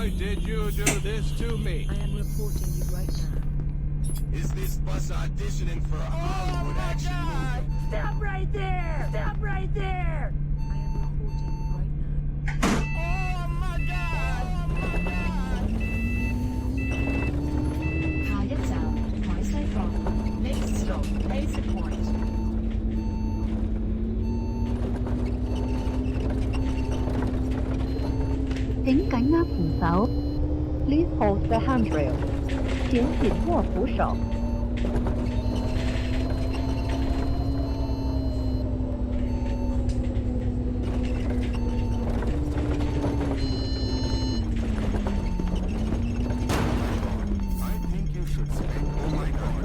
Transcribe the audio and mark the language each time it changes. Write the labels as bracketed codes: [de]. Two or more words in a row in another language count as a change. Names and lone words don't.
[en] did you do this to me? I am reporting you right now. Is this bus auditioning for a Hollywood action movie? Stop right there! Stop right there! I am reporting you right now. Oh my god! Oh my god! [yue] 下一站海西角 ， [en] Next stop Hazel Point。 [yue] 請緊握扶手。 [en] Please hold the handrail。 [yue] 請緊握扶手。 [en] I think you should spend. Oh my god.